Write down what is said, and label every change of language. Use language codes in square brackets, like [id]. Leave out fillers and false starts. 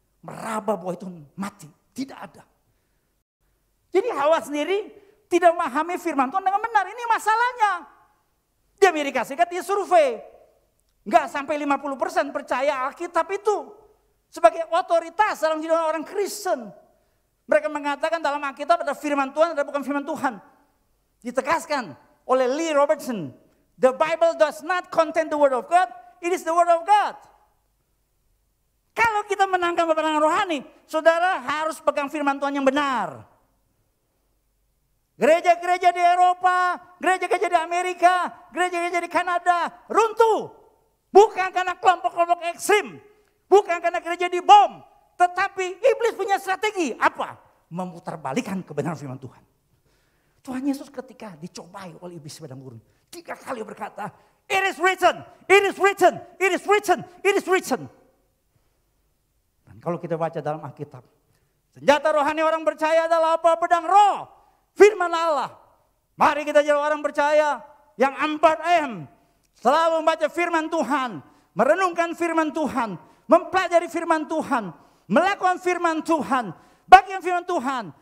[id] Merabah buah itu mati. Tidak ada. Jadi Hawa sendiri tidak memahami firman Tuhan dengan benar. Ini masalahnya. Di Amerika Serikat dia survei. Enggak sampai 50% percaya Alkitab itu. Sebagai otoritas dalam hidup orang Kristen. Mereka mengatakan dalam Alkitab ada firman Tuhan, ada bukan firman Tuhan. Ditegaskan oleh Lee Robertson. [en] The Bible does not contain the word of God, it is the word of God. [id] Kalau kita menangkan peperangan rohani, saudara harus pegang firman Tuhan yang benar. Gereja-gereja di Eropa, gereja-gereja di Amerika, gereja-gereja di Kanada, runtuh. Bukan karena kelompok-kelompok ekstrim. Bukan karena gereja dibom. Tetapi iblis punya strategi. Apa? Memutarbalikkan kebenaran firman Tuhan. Tuhan Yesus ketika dicobai oleh iblis padang gurun. 3 kali berkata, [en] it is written, it is written, it is written, it is written. [id] Dan kalau kita baca dalam Alkitab. Senjata rohani orang percaya adalah apa? Pedang roh. Firman Allah. Mari kita jadi orang percaya yang 4M. Selalu membaca firman Tuhan. Merenungkan firman Tuhan. Mempelajari firman Tuhan. Melakukan firman Tuhan. Bagian firman Tuhan.